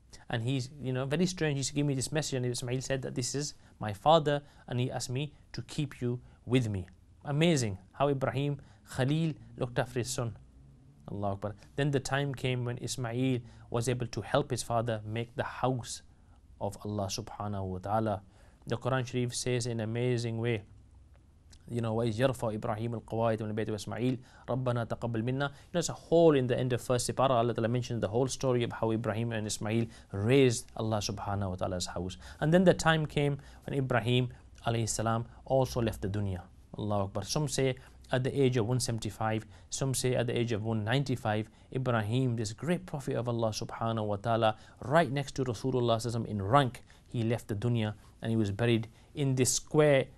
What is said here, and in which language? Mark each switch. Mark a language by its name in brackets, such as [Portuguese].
[English] and he's, very strange. He used to give me this message, and Ismail said that this is my father, and he asked me to keep you with me. Amazing how Ibrahim Khalil looked after his son. Allahu Akbar. Then the time came when Ismail was able to help his father make the house of Allah subhanahu wa ta'ala. The Quran Sharif says in an amazing way, [Arabic] وَإِذْ يَرْفَعُ إِبْرَاهِيمُ الْقَوَاعِدَ مِنَ الْبَيْتِ وَإِسْمَاعِيلُ رَبَّنَا تَقَبَّلْ مِنَّا. [English] There's a whole in the end of first Sipara, Allah Ta'ala mentions the whole story of how Ibrahim and Ismail raised Allah subhanahu wa ta'ala's house. And then the time came when Ibrahim alayhi salam also left the dunya. Allahu Akbar. Some say at the age of 175, some say at the age of 195, Ibrahim, this great prophet of Allah subhanahu wa ta'ala, right next to Rasulullah in rank, he left the dunya and he was buried in this square.